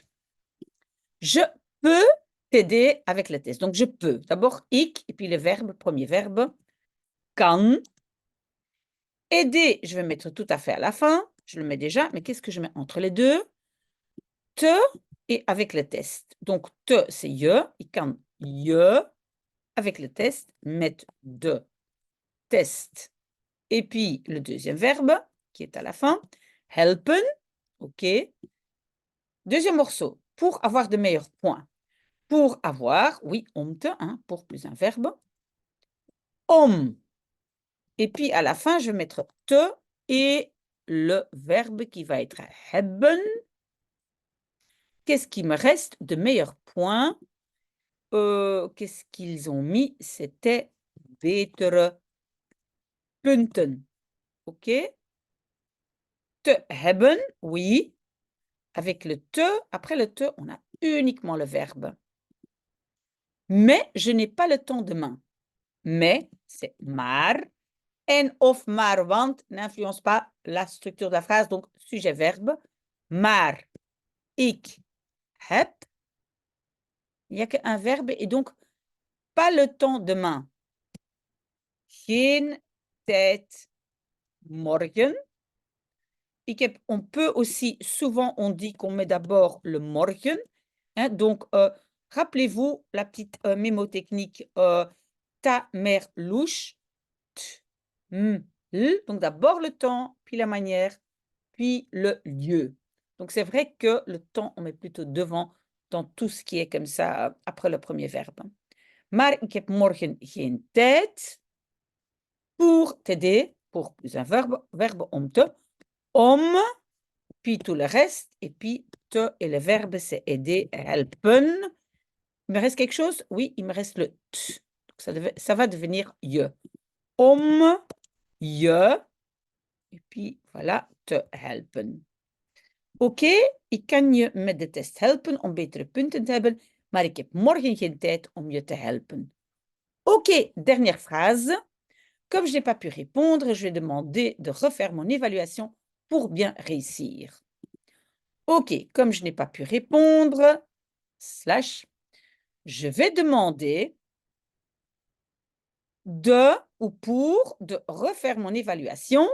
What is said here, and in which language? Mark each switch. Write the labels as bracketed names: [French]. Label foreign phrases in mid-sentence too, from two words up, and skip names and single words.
[French] Je peux t'aider avec le test. Donc, je peux. D'abord, ik, et puis le verbe, premier verbe, kan. Aider, je vais mettre tout à fait à la fin. Je le mets déjà, mais qu'est-ce que je mets entre les deux? Te et avec le test. Donc, te, c'est je. [Dutch] Ik kan je. [French] Avec le test, mettre [Dutch] de test. [French] Et puis, le deuxième verbe, qui est à la fin, helpen. OK. Deuxième morceau, pour avoir de meilleurs points. Pour avoir, oui, [Dutch] om te, [French] hein, pour plus un verbe. Om. Et puis, à la fin, je vais mettre te et le verbe qui va être hebben. Qu'est-ce qui me reste de meilleurs points? Qu'est-ce qu'ils ont mis? C'était [Dutch] betere punten. [French] OK? [Dutch] Te hebben, [French] oui. Avec le te, après le te, on a uniquement le verbe. Mais je n'ai pas le temps demain. Mais, c'est maar. [Dutch] En of maar want [French] n'influence pas la structure de la phrase, donc sujet-verbe. [Dutch] Maar ik heb. [French] Il n'y a qu'un verbe et donc pas le temps demain. [Dutch] Geen tijd morgen. [French] On peut aussi, souvent on dit qu'on met d'abord le morgen. Hein, donc, rappelez-vous la petite mémotechnique ta mère louche. T, m, l. Donc d'abord le temps, puis la manière, puis le lieu. Donc c'est vrai que le temps, on met plutôt devant dans tout ce qui est comme ça après le premier verbe. [Dutch] Maar ik heb morgen geen tijd [French] pour t'aider, pour plus un verbe [Dutch] om te, om, [French] puis tout le reste, et puis te et le verbe c'est aider, helpen. Il me reste quelque chose? Oui, il me reste le t. Donc ça va devenir je. [Dutch] Om je, [French] et puis voilà, [Dutch] te helpen. OK, ik kan je met de test helpen om betere punten te hebben, maar ik heb morgen geen tijd om je te helpen. [French] OK, dernière phrase. Comme je n'ai pas pu répondre, je vais demander de refaire mon évaluation pour bien réussir. OK, comme je n'ai pas pu répondre, slash, je vais demander de ou pour de refaire mon évaluation.